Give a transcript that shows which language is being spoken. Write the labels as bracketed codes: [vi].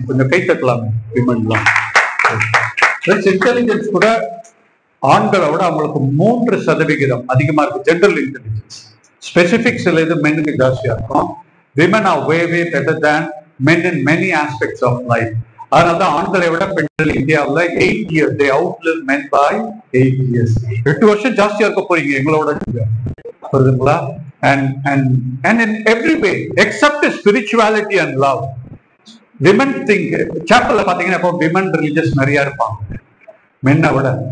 [ta] கொஞ்சம் கை தட்டலாம் விமன்லாம். இன்டெலிஜென்ஸ் கூட ஆண்களை விட அவங்களுக்கு 3% அதிகமா இருக்கு. ஜெனரல் இன்டெலிஜென்ஸ் ஸ்பெசிபிக்ஸ்ல இது மென்னுக்கு ஜாஸ்தியா இருக்கும். [en] Women are way better than men in many aspects of life. [ta] அதனாலதான் ஆண்களை விட பெண்கள் இந்தியாவில் [en] 8 years they outlive men by 8 years. [ta] 8 வருஷம் ஜாஸ்தியா இருக்க போறீங்க எங்களோட, புரியுதுங்களா? [en] And in every way except spirituality and love, women think chapelல [ta] பாத்தீங்கன்னா இப்போ [en] women religious [ta] நிறைய இருப்பாங்க மென்னை விட.